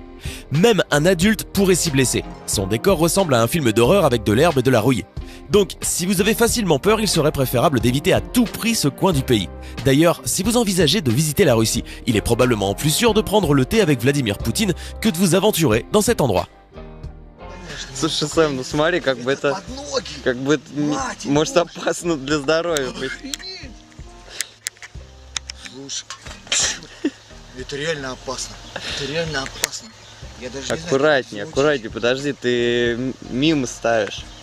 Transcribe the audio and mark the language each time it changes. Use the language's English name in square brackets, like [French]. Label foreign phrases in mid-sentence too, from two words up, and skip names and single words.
[French] Même un adulte pourrait s'y blesser. Son décor ressemble à un film d'horreur avec de l'herbe et de la rouille. Donc, si vous avez facilement peur, il serait préférable d'éviter à tout prix ce coin du pays. D'ailleurs, si vous envisagez de visiter la Russie, il est probablement plus sûr de prendre le thé avec Vladimir Poutine que de vous aventurer dans cet endroit. [Russian] Слушай, Сэм, ну смотри, как бы это может опасно для здоровья быть. Слушай, это реально опасно. Это реально опасно. Я даже Аккуратнее, аккуратнее, подожди, ты мимо ставишь.